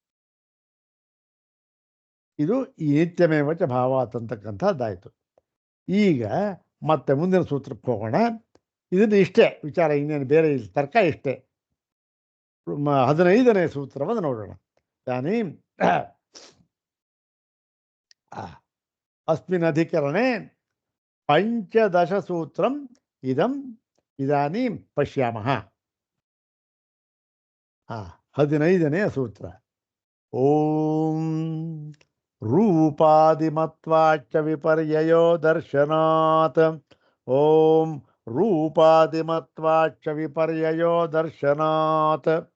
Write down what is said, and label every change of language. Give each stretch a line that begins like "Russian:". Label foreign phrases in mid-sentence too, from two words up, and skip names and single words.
Kannada: ಇದು ಈ
Sanskrit: ನಿತ್ಯಮೇವಚ ಭಾವಾತ್
Kannada: ಅಂತಕ್ಕಂಥದ್ದಾಯಿತು. ಈಗ ಮತ್ತೆ ಮುಂದಿನ ಸೂತ್ರಕ್ಕೆ ಹೋಗೋಣ. ಇದನ್ನು ಇಷ್ಟೇ ವಿಚಾರ, ಇನ್ನೇನು ಬೇರೆ ಇಲ್ಲ, ತರ್ಕ ಇಷ್ಟೇ. 15ನೇ ಸೂತ್ರವನ್ನು ನೋಡೋಣ.
Sanskrit: ತಾನೇ ಅಸ್ಮಿನ್ ಅಧಿಕರಣೆ ಪಂಚದಶ ಸೂತ್ರಂ ಇದಂ ಇದಾನೀಂ ಪಶ್ಯಾಮಃ.
Kannada: 15ನೇ ಸೂತ್ರ.
Sanskrit: ಓಂ ರೂಪಾದಿಮತ್ವಾಚ ವಿಪರ್ಯಯೋ ದರ್ಶನಾತ್. ಓಂ ರೂಪಾದಿಮತ್ವಾಚ ವಿಪರ್ಯಯೋ ದರ್ಶನಾತ್.